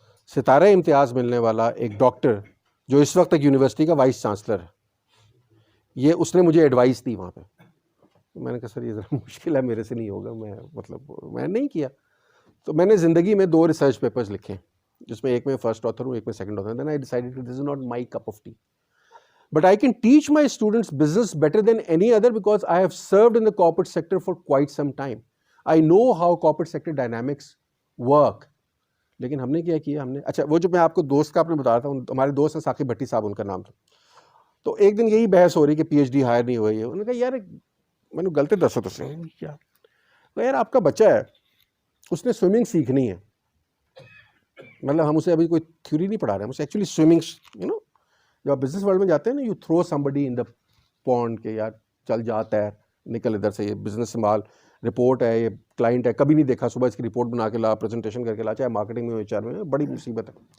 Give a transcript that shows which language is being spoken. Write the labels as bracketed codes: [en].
[ur] ستارہ امتیاز ملنے والا ایک ڈاکٹر جو اس وقت ایک یونیورسٹی کا وائس چانسلر ہے, یہ اس نے مجھے ایڈوائس دی وہاں پہ. میں نے کہا سر یہ ذرا مشکل ہے, میرے سے نہیں ہوگا, میں نہیں کیا. تو میں نے زندگی میں 2 ریسرچ پیپرز لکھے, جس میں ایک میں فرسٹ آتھر ہوں, ایک میں سیکنڈ آتھر ہوں. [en] Then I decided that this is not my cup of tea. But I can teach my students business better than any other because I have served in the corporate sector for quite some time. I know how corporate sector dynamics work. [ur] لیکن ہم نے کیا کیا, ہم نے اچھا وہ جو میں آپ کو دوست کا آپ نے بتا رہا تھا, ہمارے دوست ہیں ثاقب بھٹی صاحب, ان کا نام تھا. تو ایک دن یہی بحث ہو رہی کہ پی ایچ ڈی ہائر نہیں ہوئی ہے. انہوں نے کہا یار میں نے غلطی دسو تو صحیح کیا, یار آپ کا بچہ ہے, اس نے سوئمنگ سیکھنی ہے, مطلب ہم اسے ابھی کوئی تھیوری نہیں پڑھا رہے ہیں, ہم اسے ایکچولی سوئمنگ جب آپ بزنس ورلڈ میں جاتے ہیں نا, [en] you throw somebody in the pond [ur] کہ یار چل جا تیر, نکل ادھر سے, یہ بزنس سنبھال, رپورٹ ہے, یہ کلائنٹ ہے, کبھی نہیں دیکھا, صبح اس کی رپورٹ بنا کے لا, پریزنٹیشن کر کے لا, چاہے مارکیٹنگ میں ہو, ایچ آر میں, بڑی مصیبت ہے.